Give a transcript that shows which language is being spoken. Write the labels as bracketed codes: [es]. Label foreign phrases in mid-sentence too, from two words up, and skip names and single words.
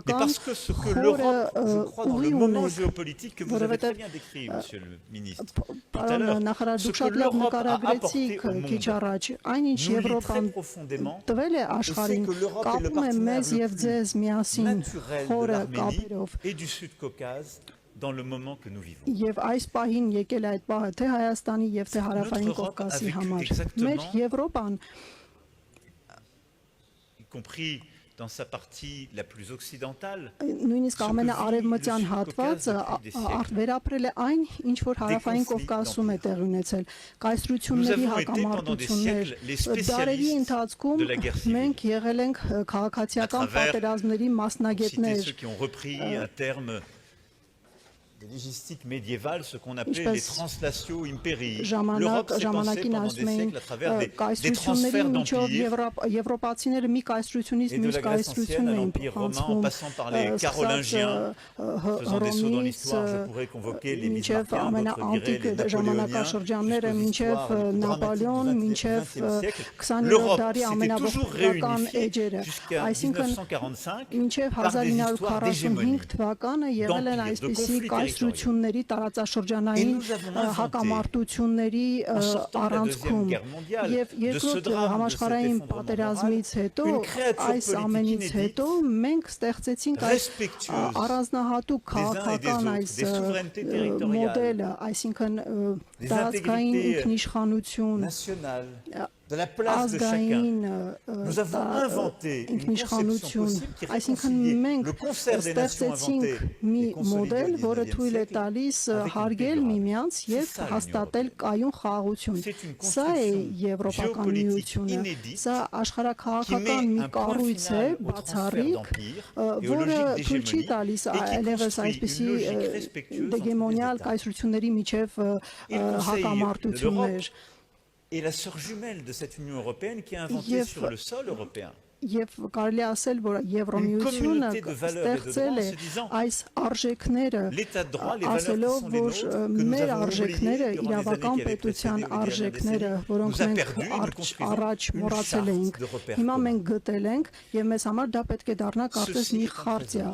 [fr] Mais parce que ce que l'Europe, je crois, dans le moment géopolitique que vous avez très bien décrit, monsieur le ministre, tout à l'heure, ce que l'Europe a apporté au monde, nous lie très profondément, et c'est que l'Europe est le partenaire le plus naturel de l'Arménie et du Sud-Caucase dans le moment que nous vivons. Notre Europe a vécu exactement, y compris dans sa partie la plus occidentale, [hy] նույնիսկ ամենաարևմտյան հատվածը վերապրել է այն, ինչ որ հարավային Կովկասում է տեղի ունեցել։ Կայսրությունների հակամարտություններ, դարերի ընթացքում մենք եղել ենք քաղաքացիական պատերազմների մասնագետներ։ [fr] Ceux qui ont repris un terme des légistiques médiévales, ce qu'on appelait les translatio imperii. L'Europe s'est pensée pendant des siècles à travers des transferts d'empire, et de la Grèce ancienne à l'Empire romain, en passant par les Carolingiens, faisant des sauts dans l'histoire, je pourrais convoquer les Bismarckiens, d'autres diraient les Napoléoniens, jusqu'aux histoires dramatiques du XXe siècle. L'Europe s'était toujours réunifiée jusqu'à 1945 par des histoires d'hégémonie, d'empire, de conflits. [hy] Կայսրությունների տարածաշրջանային հակամարտությունների առանցքում եւ երկրորդ համաշխարհային պատերազմից հետո այս ամենից հետո մենք ստեղծեցինք այս առանձնահատուկ քաղաքական այս մոդելը, այսինքն տարածքային ինքնիշխանություն [fr] de la place de chacun. Nous avons inventé une conception possible qui réconciliait le concert des nations inventées et consolidé au XIXe siècle avec l'intégration. C'est une construction géopolitique inédite qui met un point final au transfert d'empire et aux logiques d'hégémonie et qui construit une logique respectueuse entre les États. Et la sœur jumelle de cette Union européenne qui a inventé sur le sol européen [hy] Եվ կարելի ասել, որ Եվրամիությունը ստեղծել է այս արժեքները, ասելով, որ մեր արժեքները, իրավական պետության արժեքները, որոնք մենք առաջ մոռացել էինք, հիմա մենք գտել ենք եւ մեզ համար դա պետք է դառնա կարծես մի խարտիա։